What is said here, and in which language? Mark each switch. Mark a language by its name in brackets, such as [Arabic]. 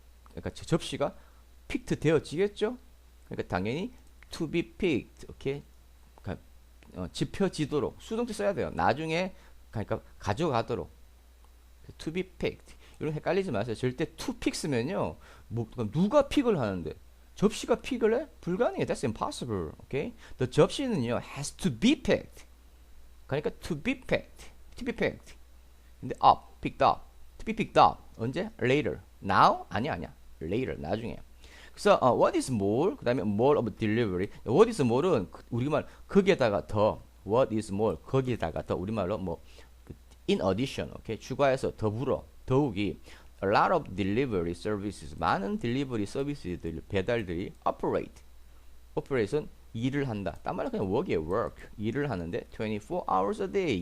[Korean] 그러니까 접시가 픽트 되어지겠죠? 그러니까 당연히 [English] to be picked, [Korean] 오케이? 그러니까 집혀지도록 수동태 써야 돼요. 나중에 그러니까 가져가도록 [English] to be picked. [Korean] 이런 헷갈리지 마세요. 절대 to pick 쓰면요, 누가 픽을 하는데 접시가 픽을 해? 불가능해. [English] That's impossible, [Korean] 오케이? [English] The [Korean] 접시는요 [English] has to be picked. [Korean] 그러니까 [English] to be picked, to be picked. [Korean] 근데 [English] picked up, to be picked up. [Korean] 언제? [English] Later. Now? [Korean] 아니야. Later. 나중에. 그래서 [English] what is more? [Korean] 그 다음에 [English] more of delivery. [Korean] what is more은 우리말 거기에다가 더. [English] what is more? [Korean] 거기에다가 더. 우리말로 [English] in addition. [Korean] 오케이? 추가해서 더불어. 더욱이 [English] a lot of delivery services. [Korean] 많은 딜리버리 서비스들 배달들이 operate은 일을 한다. 딴 말로 그냥 work이에요. [English] work. [Korean] 일을 하는데 [English] 24 hours a day.